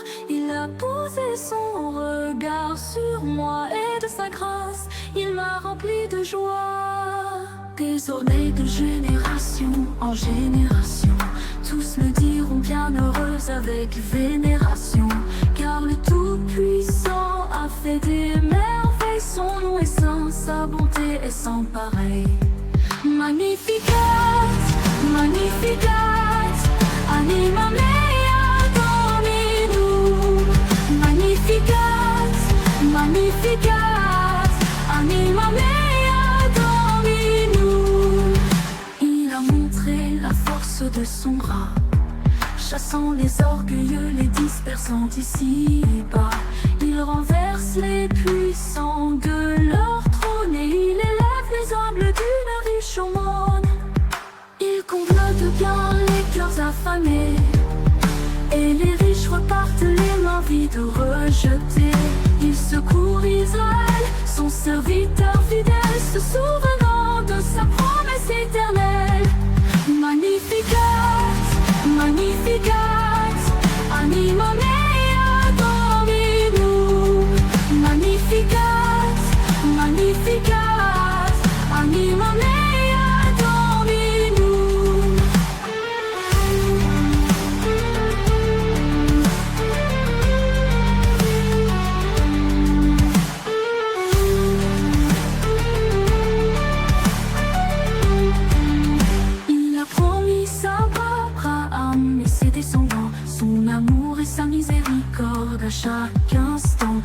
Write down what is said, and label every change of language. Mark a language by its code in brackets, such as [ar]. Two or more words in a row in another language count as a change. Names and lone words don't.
[fr] Il a posé son regard sur moi et de sa grâce, il m'a rempli de joie. Désormais de génération en génération, tous me diront bienheureuse avec vénération. Car le Tout-Puissant a fait des merveilles, son nom est saint, sa bonté est sans pareil. [la] Magnificat, Magnificat, anima mea Domini. Magnificat, Magnificat, anima mea Domini. [fr] Il a montré la force de son bras, chassant les orgueilleux, les dispersant ici-bas. Il renverse les puissants de leur trône et il élève les humbles d'une riche aumône. Il comble de bien les cœurs affamés et les riches repartent les mains vides rejetées. Il secourt Israël, son serviteur fidèle, se souvenant de sa promesse éternelle. [la] Magnificat, Magnificat, anima mea Domini. Magnificat, Magnificat, anima mea Domini. [fr] Il a promis ça à Abraham et ses descendants, son amour et sa miséricorde à chaque instant.